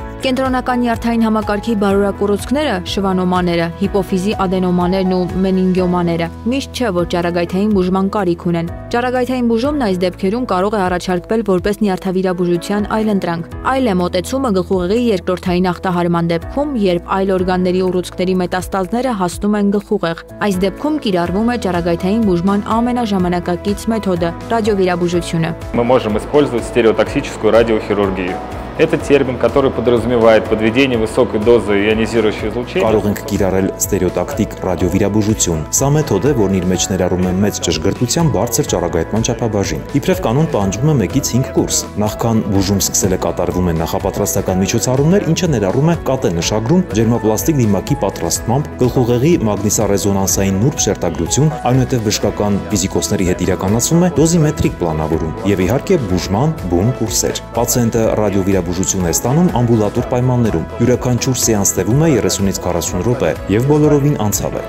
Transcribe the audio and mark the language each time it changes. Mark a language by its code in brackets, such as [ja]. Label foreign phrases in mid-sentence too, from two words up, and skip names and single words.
[hy] Կենտրոնական նյարդային համակարգի բարորակ ուռուցքները, շվանոմաները, հիպոֆիզի ադենոմաներն ու մենինգիոմաները միշտ չէ, որ ճառագայթային բուժման կարիք ունեն։ Ճառագայթային բուժումն այս դեպքերում կարող է առաջարկվել որպես նյարդավիրաբուժության այլընտրանք։ Այլ է մոտեցումը գլխուղեղի երկրորդային ախտահարման դեպքում, երբ այլ օրգանների ուռուցքների մետաստազները հասնում են գլխուղեղ։ Այս դեպքում կիրառվում է ճառագայթային բուժման ամենաժամանակակից մեթոդը՝ ռադիովիրաբուժությունը։ [ru] Мы можем использовать стереотоксическую радиохирургию. Это термин, который подразумевает подведение высокой дозы ионизирующего излучения. [hy] Կարող ենք կիրառել ստերեոտակտիկ ռադիովիրաբուժություն։ Սա մեթոդ է, որն իր մեջ ներառում է մեծ ճշգրտության բարձր ճառագայթման չափաբաժին։ Իբրև կանոն պահանջվում է 1-ից 5 կուրս։ Նախքան բուժում սկսելը կատարվում են նախապատրաստական միջոցառումներ, ինչը ներառում է կատե նշագրում, ջերմապլաստիկ դիմակի պատրաստմամբ, գլխուղեղի մագնիսառեզոնանսային նուրբ շերտագրություն, այնուհետև բժշկական ֆիզիկոսների հետ իրականացվում է դոզիմետրիկ պլանավորում եւ իհարկե բուժման բուն կուրսեր։ Պացիենտը ռադիովիրաբուժություն է ստանում ամբուլատոր պայմաններում։ Յուրաքանչյուր սեանս տևում է 30-ից 40 րոպե եւ բոլորովին անցավ է։